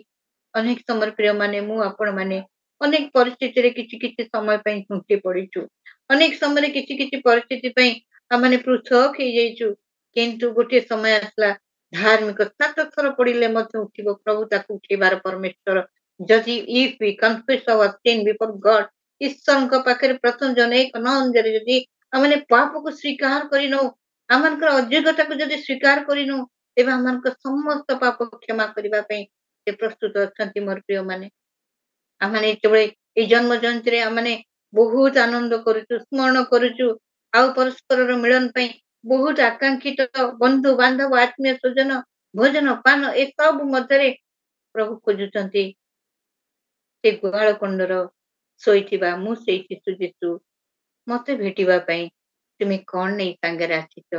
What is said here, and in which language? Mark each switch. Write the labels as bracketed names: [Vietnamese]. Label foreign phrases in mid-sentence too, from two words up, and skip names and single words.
[Odia] ଅନେକ ସମୟ ପ୍ରିୟମାନେ, ମୁଁ ଆପଣମାନେ ଅନେକ ପରିସ୍ଥିତିରେ କିଛି କିଛି ସମୟ ପାଇଁ ଝୁଣ୍ଟି ପଡିଛୁ। ଅନେକ ସମୟରେ କିଛି କିଛି ପରିସ୍ଥିତି ପାଇଁ ଆମମାନେ ପୃଥକ ହେଇଯାଇଛୁ। କିନ୍ତୁ ଗୋଟିଏ ସମୟ ଆସିଲା, ଧାର୍ମିକ 7 ଥର ପଡିଲେ ମଧ୍ୟ ଉଠିବ, ପ୍ରଭୁ ତାକୁ ଉଠେଇବାର ପରମେଶ୍ୱର। [English] ଯଦି if we confess our sin before God, [Odia] ଈଶ୍ୱରଙ୍କ ପାଖରେ ପ୍ରଥମ ଜନ 1:9 ଯଦି ଆମମାନେ ପାପକୁ ସ୍ୱୀକାର କରିନଉ, ଆମମାନଙ୍କର ଅଯୋଗ୍ୟତାକୁ ଯଦି ସ୍ୱୀକାର କରିନଉ, ତେବେ ଆମମାନଙ୍କ ସମସ୍ତ ପାପ କ୍ଷମା କରିବା ପାଇଁ ସେ ପ୍ରସ୍ତୁତ ଅଛନ୍ତି। ମୋର ପ୍ରିୟ ମାନେ, ଆମମାନେ ଯେତେବେଳେ ଏଇ ଜନ୍ମ ଜୟନ୍ତୀରେ ଆମମାନେ ବହୁତ ଆନନ୍ଦ କରୁଛୁ, ସ୍ମରଣ କରୁଛୁ, ଆଉ ପରସ୍ପରର ମିଳନ ପାଇଁ ବହୁତ ଆକାଂକ୍ଷିତ, ବନ୍ଧୁ ବାନ୍ଧବ, ଆତ୍ମୀୟ ସ୍ୱଜନ, ଭୋଜନ ପାନ ଏସବୁ ମଧ୍ୟରେ ପ୍ରଭୁ ଖୋଜୁଛନ୍ତି ସେ ଗୁହାଳ କୁଣ୍ଡର ଶୋଇଥିବା ମୁଁ ସେଇ ଶିଶୁ ଯୀଶୁ, ମତେ ଭେଟିବା ପାଇଁ ତୁମେ କଣ ନେଇ ସାଙ୍ଗରେ ଆସିଛ?